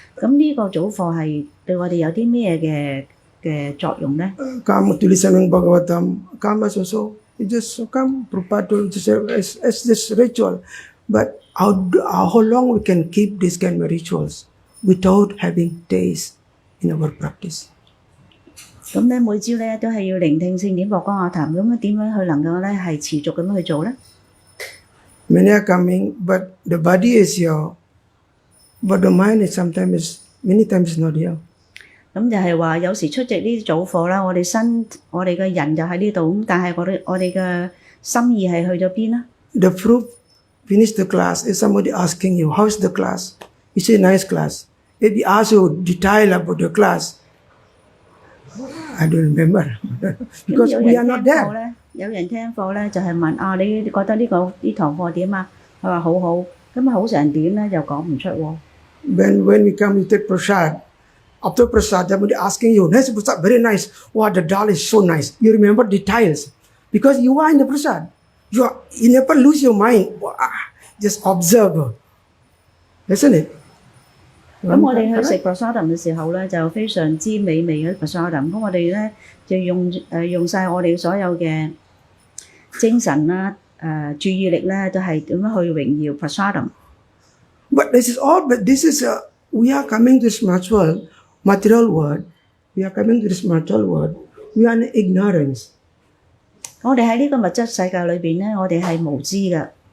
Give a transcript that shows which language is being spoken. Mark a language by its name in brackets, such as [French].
[Cantonese] 咁呢個早課係對我哋有啲咩嘅作用咧？ [English] Come to listen Bhagavatam, come as also. You just come, Prabhupada told just as this ritual. But how long we can keep these kind of rituals without having taste in our practice? [Cantonese] 咁咧每朝咧都係要聆聽聖典博哥亞談，咁樣點樣去能夠咧係持續咁樣去做咧？ [English] Many are coming, but the body is here, but the mind is many times not here. [Cantonese] 咁就係話有時出席呢啲早課啦，我哋嘅人就喺呢度，咁但係我哋嘅心意係去咗邊啦？ [English] The proof finish the class. If somebody asking you, how's the class? You say, nice class. If he asks you detail about the class, I don't remember. [Cantonese] 咁 [English] because [Cantonese] 有 [English] we [Cantonese] 人 [English] are not [Cantonese] 聽課 [English] there. [Cantonese] 咧，有人聽課咧就係問啊，你覺得呢堂課點啊？佢話好好，咁好成點咧又講唔出喎。 [English] When we come, we take prasad. After prasad, somebody asking you, nice prasad, very nice. Wow, the dal is so nice. You remember details. Because you are in the prasad. You never lose your mind. Wow, just observe. Isn't it? [Cantonese] 咁我哋去食 prasadam 嘅時候咧，就非常之美味嘅 prasadam。咁我哋咧就用曬我哋所有嘅精神啦、注意力咧，都係點樣去榮耀 prasadam。 [English] But this is all. But this is we are coming to this material world. We are coming to this material world. We are in ignorance. [Cantonese] 我哋喺呢個物質世界裏邊咧，我哋係無知嘅。